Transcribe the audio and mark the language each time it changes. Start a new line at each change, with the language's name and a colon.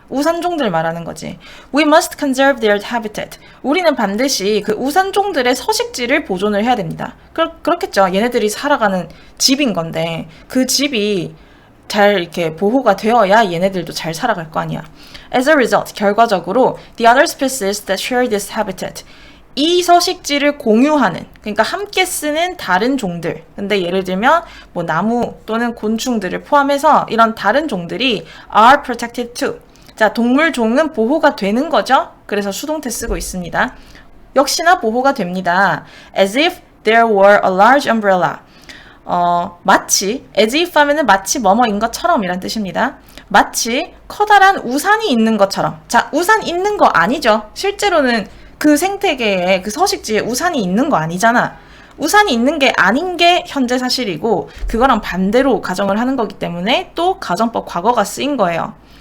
Korean: 우산종들 말하는 거지.
English: We must conserve their habitat.
Korean: 우리는 반드시 그 우산종들의 서식지를 보존을 해야 됩니다. 그렇겠죠. 얘네들이 살아가는 집인 건데 그 집이 잘 이렇게 보호가 되어야 얘네들도 잘 살아갈 거 아니야.
English: As a result,
Korean: 결과적으로
English: the other species that share this habitat
Korean: 이 서식지를 공유하는, 그러니까 함께 쓰는 다른 종들. 근데 예를 들면 뭐 나무 또는 곤충들을 포함해서 이런 다른 종들이
English: are protected too.
Korean: 자, 동물 종은 보호가 되는 거죠. 그래서 수동태 쓰고 있습니다. 역시나 보호가 됩니다.
English: As if there were a large umbrella.
Korean: 마치, as if 하면은 마치 뭐뭐인 것처럼 이란 뜻입니다. 마치 커다란 우산이 있는 것처럼. 자, 우산 있는 거 아니죠. 실제로는 그 생태계에 그 서식지에 우산이 있는 거 아니잖아. 우산이 있는 게 아닌 게 현재 사실이고 그거랑 반대로 가정을 하는 거기 때문에 또 가정법 과거가 쓰인 거예요.